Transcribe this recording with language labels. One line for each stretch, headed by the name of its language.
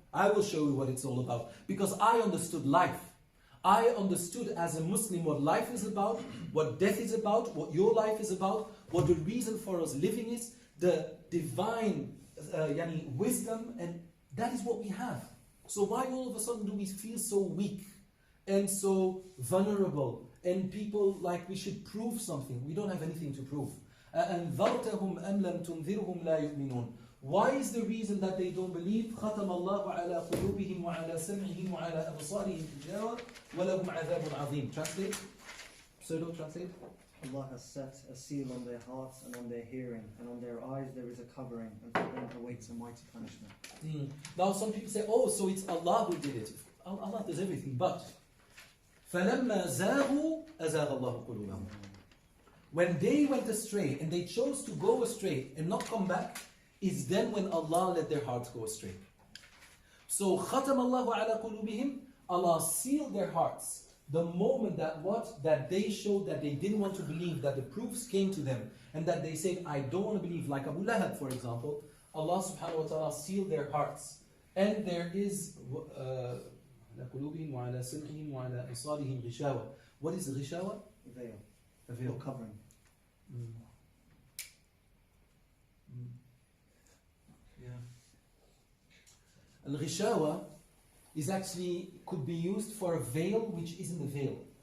English: I will show you what it's all about. Because I understood life. I understood as a Muslim what life is about, what death is about, what your life is about, what the reason for us living is, the divine wisdom, and that is what we have. So why all of a sudden do we feel so weak and so vulnerable, and people like we should prove something? We don't have anything to prove.
Arabic: أَنذَرْتَهُمْ أَمْ لَمْ تُنذِرْهُمْ لَا يُؤْمِنُونَ.
English: Why is the reason that they don't believe?
Arabic: ختم الله على قلوبهم وعلى سمعهم وعلى أبصارهم غشاوة ولهم عذاب عظيم.
English: Translate? Pseudo translate? Allah has set a seal on their hearts and on their hearing, and on their eyes there is a covering, and for them awaits a mighty punishment. Now some people say, oh, so it's Allah who did it. Allah does everything, but
Arabic: فَلَمَّا زَاغُوا أَزَاغَ اللَّهُ قُلُوبَهُم.
English: When they went astray, and they chose to go astray and not come back, is then when Allah let their hearts go astray. So
Arabic: ختم الله على قلوبهم,
English: Allah sealed their hearts. The moment that they showed that they didn't want to believe, that the proofs came to them, and that they said, I don't want to believe, like Abu Lahab, for example, Allah subhanahu wa ta'ala sealed their hearts. And there is
Arabic: على قلوبهم وعلى سمعهم وعلى أبصارهم غشاوة.
English: What is غشاوة? Veil. A veil. Or covering. Al-Ghishawa is actually, could be used for a veil which isn't a veil.